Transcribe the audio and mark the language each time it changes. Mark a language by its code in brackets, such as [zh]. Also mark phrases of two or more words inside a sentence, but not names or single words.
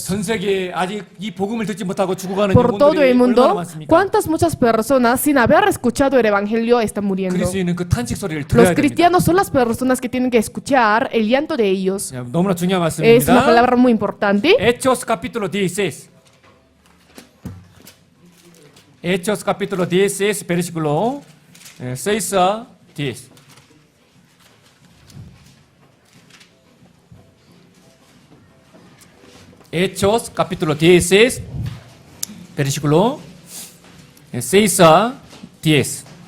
[ko] 전 세계에 아직 이 복음을 듣지 못하고 죽어가는 [es] Por todo [ko] 영혼들이 [es] el [ko] 얼마나 [es] mundo, [ko] 많습니까? [es] ¿cuántas muchas personas sin haber escuchado el evangelio están muriendo? [ko] 그리스도인은 그 탄식 소리를 들어야 [es] Los [ko] 됩니다. [es] cristianos son las personas que tienen que escuchar el llanto de ellos. [ko] 너무나 중요한 [es] Es una [ko] 말씀입니다. [es] palabra muy importante. Hechos capítulo 16. Hechos capítulo 16, versículo 6 a 10. Hechos capítulo 16, versículo 6 a 10.